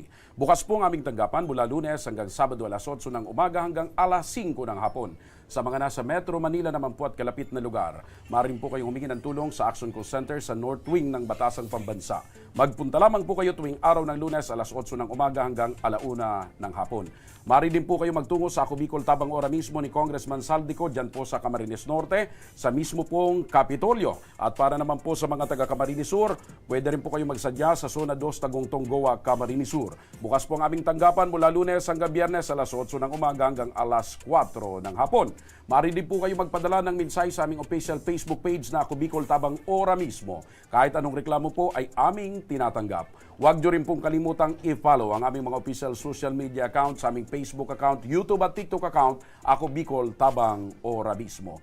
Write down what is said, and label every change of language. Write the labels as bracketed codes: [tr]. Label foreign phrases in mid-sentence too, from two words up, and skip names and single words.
[tl] Bukas po ang aming tanggapan mula Lunes hanggang Sabado alas 8 ng umaga hanggang alas 5 ng hapon. Sa mga nasa Metro Manila naman po at kalapit na lugar, maaari po kayong humingi ng tulong sa Action Call Center sa North Wing ng Batasang Pambansa. Magpunta lamang po kayo tuwing araw ng Lunes alas 8 ng umaga hanggang alauna ng hapon. Maaari din po kayo magtungo sa Ako Bicol Tabang Ora mismo ni Congressman Zaldico dyan po sa Camarines Norte, sa mismo pong Kapitolyo. At para naman po sa mga taga Camarines Sur, pwede rin po kayo magsadya sa Zona 2 Tagungtong Goa, Camarines Sur. Bukas po ang aming tanggapan mula Lunes hanggang Biyernes alas 8 ng umaga hanggang alas 4 ng hapon. Maaari din po kayo magpadala ng mensahe sa aming [en] official Facebook page [tl] na Ako Bicol Tabang Ora mismo. Kahit anong reklamo po ay aming tinatanggap. Huwag nyo rin pong kalimutang i-follow ang aming mga [en] official social media account [tl] sa aming Facebook account, YouTube at TikTok account, Ako Bicol Tabang Ora mismo.